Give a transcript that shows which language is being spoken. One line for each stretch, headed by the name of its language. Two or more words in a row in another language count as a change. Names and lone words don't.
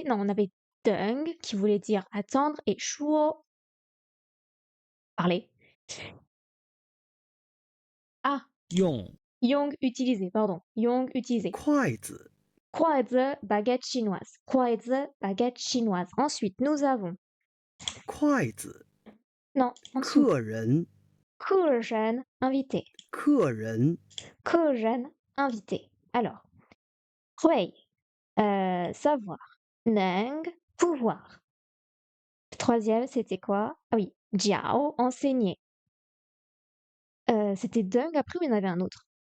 French: Non, on avait deng qui voulait dire attendre et shuo, parler. Ah,
Chinese: 用
French: yong, utiliser, pardon. Yong, utiliser.
Chinese: 筷子
French: Kuaizi, baguette chinoise. Kuaizi, baguette chinoise. Ensuite, nous avons.
Chinese: 筷子
French: Non, en dessous.
Chinese: 客人
French: Kuren, invité.
Chinese: 客人
French: Kuren, invité. Alors, Hui, savoir. Neng, pouvoir. Troisième, c'était quoi? Ah oui, Jiao, enseigner. C'était Deng, après, ou il y en avait un autre?